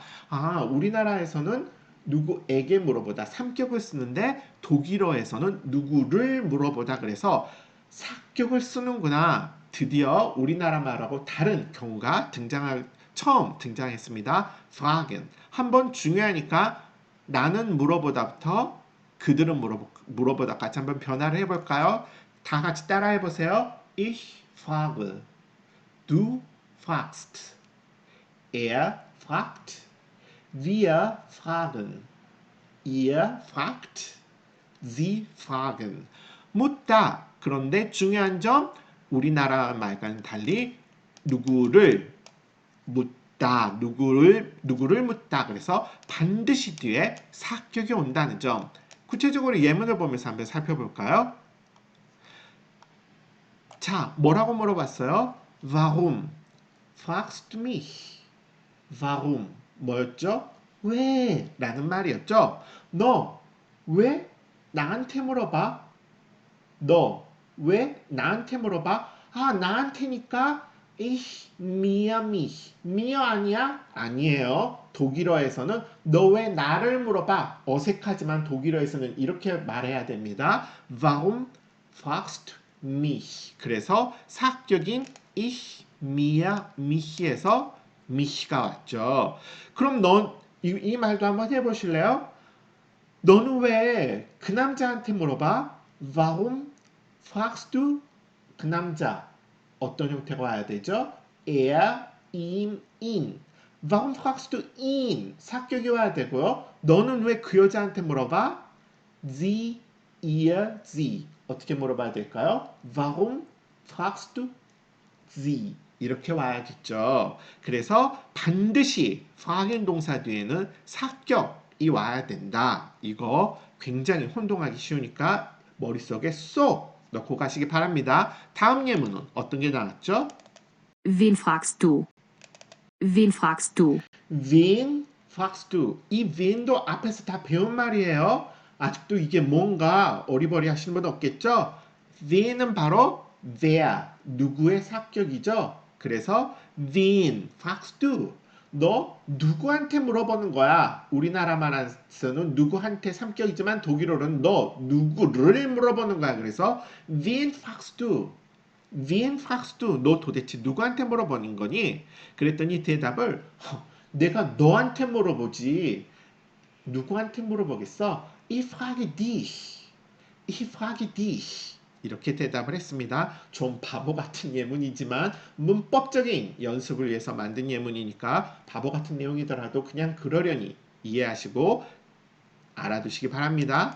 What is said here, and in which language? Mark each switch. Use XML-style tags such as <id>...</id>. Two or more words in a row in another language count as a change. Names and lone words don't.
<ko>우리나라에서는 누구에게 물어보다 삼격을 쓰는데 독일어에서는 누구를 물어보다 그래서 사격을 쓰는구나. 드디어 우리나라 말하고 다른 경우가 처음 등장했습니다. fragen. 한번 중요하니까 나는 물어보다부터 그들은 물어보다 같이 한번 변화를 해볼까요? 다 같이 따라 해보세요.</ko> <de>Ich frage. Du fragst. Er fragt. Wir fragen. Ihr fragt. Sie fragen.</de> <ko>묻다. 그런데 중요한 점, 우리나라 말과는 달리 누구를 묻다, 누구를 묻다. 그래서 반드시 뒤에 사격이 온다는 점. 구체적으로 예문을 보면서 한번 살펴볼까요? 자, 뭐라고 물어봤어요?</ko> <de>Warum fragst du mich? Warum 뭐였죠?</de> <ko>왜? 라는 말이었죠. 너 왜 나한테 물어봐? 너 왜 나한테 물어봐? 아, 나한테니까</ko> <de>mir mich.</de> <ko>mir 아니야? 아니에요. 독일어에서는 너 왜 나를 물어봐? 어색하지만 독일어에서는 이렇게 말해야 됩니다.</ko> <de>Warum fragst du mich?</de> <ko>그래서 사격인</ko> <de>ich, mir,</de> <ko>mich에서 mich가 왔죠. 그럼 이 말도 한번 해보실래요? 너는 왜 그 남자한테 물어봐?</ko> <de>Warum fragst du?</de> <ko>그 남자 어떤 형태가 와야 되죠?</ko> <de>Er, ihm, ihn. Warum fragst du ihn?</de> <ko>사격이 와야 되고요. 너는 왜 그 여자한테 물어봐?</ko> <de>Sie, ihr, sie.</de> <ko>어떻게 물어봐야 될까요?</ko> <de>Warum fragst du sie?</de> <ko>이렇게 와야겠죠. 그래서 반드시 fragen 동사 뒤에는 사격이 와야 된다. 이거 굉장히 혼동하기 쉬우니까 머릿속에 쏙 넣고 가시기 바랍니다. 다음 예문은 어떤 게 나왔죠?</ko> <de>Wen fragst du? Wen fragst du? Wen fragst du?</de> <ko>이 wen도 앞에서 다 배운 말이에요. 아직도 이게 뭔가 어리버리 하시는 분 없겠죠? wen은 바로 wer, 누구의 사격이죠.</ko> <de>그래서 wen fragst du?</de> <ko>너 누구한테 물어보는 거야? 우리나라 말에서는 누구한테 삼격이지만 독일어로는 너 누구를 물어보는 거야.</ko> <de>그래서 wen fragst du? wen fragst du?</de> <ko>너 도대체 누구한테 물어보는 거니? 그랬더니 대답을 내가 너한테 물어보지 누구한테 물어보겠어?</ko> <de>Ich frage dich. Ich frage dich.</de> <ko>이렇게 대답을 했습니다. 좀 바보 같은 예문이지만 문법적인 연습을 위해서 만든 예문이니까 바보 같은 내용이더라도 그냥 그러려니 이해하시고 알아두시기 바랍니다.</ko>